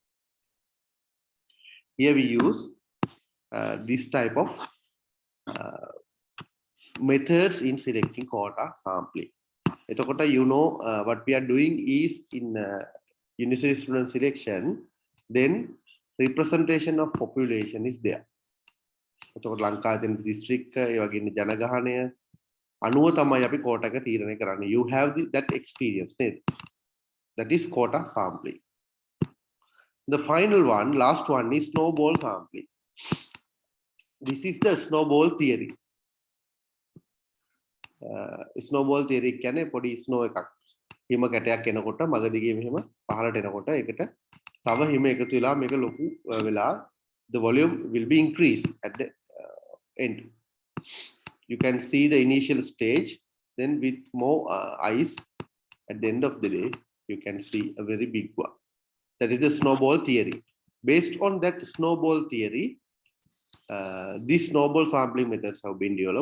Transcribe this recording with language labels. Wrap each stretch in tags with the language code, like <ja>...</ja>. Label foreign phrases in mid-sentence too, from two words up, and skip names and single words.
<en>Here we use this type of methods in selecting quota sampling. You know what we are doing is in university student selection, then representation of population is there.</en> <si>Lanka district ජනගහනය අනුව තමයි අපි quota එක තීරණය කරන්නේ.</si> <en>You have that experience. That is quota sampling. The final one, last one, is snowball sampling. This is the snowball theory. Snowball theory</en> <si>කියන්නේ පොඩි snow එකක්. හිම කැටයක් එනකොට මග දිගේ මෙහෙම පහළට එනකොට ඒකට තව හිම එකතු වෙලා මේක ලොකු වෙලා</si> <en>the volume will be increased at the end. You can see the initial stage, then with more ice at the end of the day you can see a very big one. That is the snowball theory. Based on that snowball theory, these snowball sampling methods have been developed.</en>